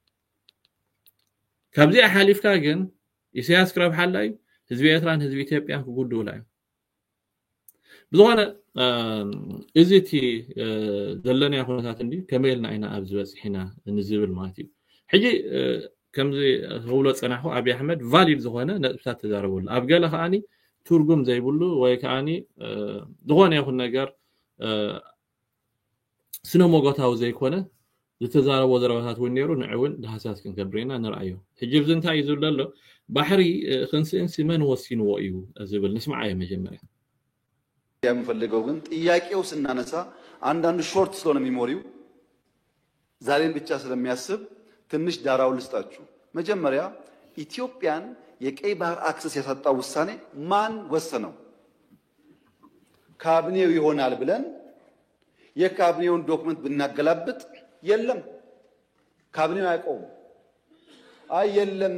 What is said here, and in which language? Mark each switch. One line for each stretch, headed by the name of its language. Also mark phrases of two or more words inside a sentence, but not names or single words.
Tigrinya: ካብዚኣ ሓሊፍካ ግን ኢሳያስ ክረብሓላ እዩ ህዝቢ ኤርትራን ህዝቢ ኢትዮጵያን ክጉድኡላ እዩ ብዝኾነ እዚ እቲ ዘለና ኩነታት እንዲ ከመይ ኢልና ኢና ኣብ ዝበፅሒና ንዝብል ማለት እዩ ሕጂ ከምዚ ክብሎ ፀናሑ ኣብይ ኣሕመድ ቫሊድ ዝኾነ ነጥብታት ተዛረበሉ ኣብ ገለ ከዓኒ ትርጉም ዘይብሉ ወይ ከዓኒ ዝኾነ ይኹን ነገር ስነ ሞጎታዊ ዘይኮነ ዝተዛረቦ ዘረባታት ውን ነይሩ ንዕውን ድሃሳስ ክንገብር ኢና ንርአዮ ሕጂ ብዚ እንታይ እዩ ዝብል ኣሎ ባሕሪ ክንስእንሲ መን ወሲንዎ እዩ ዝብል ንስማዓዮ መጀመርያ
Amharic: የምፈልገው ግን ጥያቄው ስናነሳ አንዳንድ ሾርት ስለሆነ ሚሞሪው ዛሬን ብቻ ስለሚያስብ ትንሽ ዳራው ልስጣችሁ መጀመሪያ ኢትዮጵያን የቀይ ባህር አክሰስ ያሳጣው ውሳኔ ማን ወሰነው ካቢኔው ይሆናል ብለን የካቢኔውን ዶክመንት ብናገላብጥ የለም ካቢኔው አይቆም አይ የለም